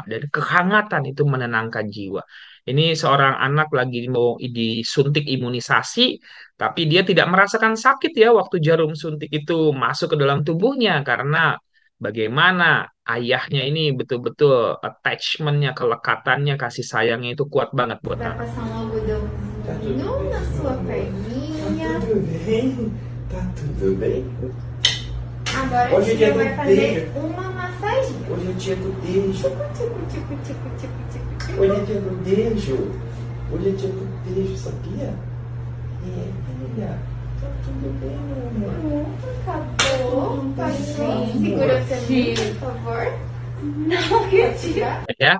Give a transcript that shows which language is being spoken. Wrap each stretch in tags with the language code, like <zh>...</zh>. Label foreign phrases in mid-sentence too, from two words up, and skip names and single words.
<id>Dan kehangatan itu menenangkan jiwa. Ini seorang anak lagi mau disuntik imunisasi, tapi dia tidak merasakan sakit ya waktu jarum suntik itu masuk ke dalam tubuhnya. Karena bagaimana ayahnya ini betul-betul attachment-nya, kelekatannya, kasih sayangnya itu kuat banget buat</id> <pt>Vai</pt> <id>anak.</id> <pt>passar um algodãozinho na sua perninha. Tudo bem? Tá tudo bem? A Agora Hoje é a dia tia do vai fazer beijo. uma massagem. Hoje é dia do beijo. Tico, tico, tico, tico, tico, tico, tico. Hoje é dia do beijo. Hoje é dia do beijo, sabia? É, filha. Tá tudo bem, meu amor. Acabou. Pode segura pra mim, por favor. Não, que tia.</pt> <id>Ya.</id>